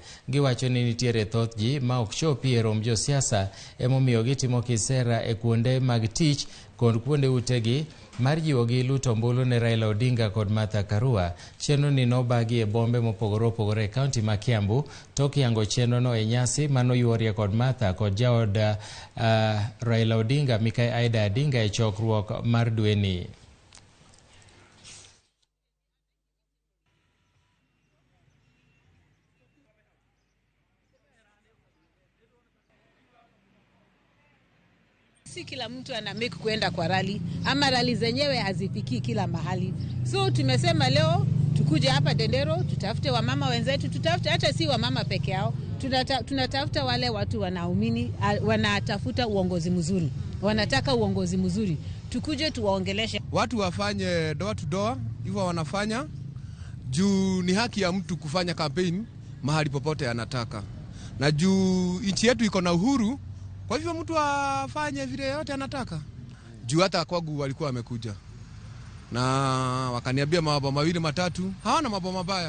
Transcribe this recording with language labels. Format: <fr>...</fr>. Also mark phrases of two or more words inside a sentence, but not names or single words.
<luo>Giwacho ni nitiere thoth ji ma ok chopi e rom josiasa emomiyo gitimo kisera e kuonde mag tich kod kuonde utegi mar jiwogi luto ombulu ne Raila Odinga kod Martha Karua. Chenro ni nobagi e bombe mopogore opogore e kaunti ma Kiambu. Tok yango chenro no e nyasi manoyuorie kod Martha kod jaod Raila Odinga Mikai Aida Adinga e chokruok mar dweni.</luo> <sw>Si kila mtu ana make kuenda kwa rally ama rally zenyewe hazifiki kila mahali. So tumesema leo tukuje hapa Dendero, tutafute wamama wenzetu, tutafute hata si wamama peke yao. Tunatafuta wale watu wanaumini, wanatafuta uongozi mzuri. Wanataka uongozi mzuri. Tukuje tuwaongeleshe. Watu wafanye</sw> <en>door to door,</en> <sw>hivyo wanafanya. Juu ni haki ya mtu kufanya campaign mahali popote anataka. Na juu nchi yetu iko na uhuru, kwa hivyo mtu afanye vile yote anataka. Juu hata kwangu walikuwa wamekuja na wakaniambia mambo mawili matatu, hawana mambo mabaya.</sw>